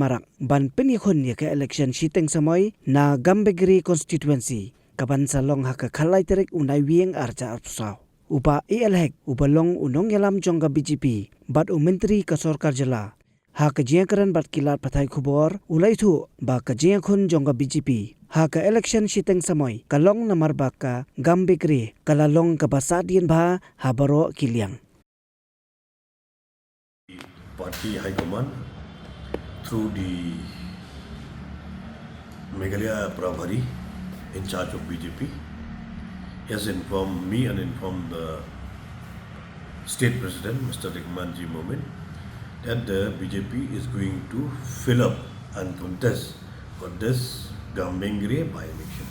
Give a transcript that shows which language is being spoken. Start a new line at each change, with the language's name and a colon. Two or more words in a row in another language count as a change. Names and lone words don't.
Khasi: Marak ban penyekon ya ke election Shiteng Samoi na Gambegre constituency kaban salong haka khalai terek unai wieng arjarpsau upa elhek ubalong unong yalam jongga BJP bat menteri ka sorkar jala haka jengkaran bat kilat pathai khubor ulai thu ba ka jengkhon jongga BJP haka election Shiteng Samoi kalong namar baka Gambegre kalalong kabasadian bha habaro kiliang.
English: Party High Command through the Meghalaya Prabhari in charge of BJP has informed me and informed the State President Mr. Rikmanji Momin that the BJP is going to fill up and contest for this Gambegre by-elections.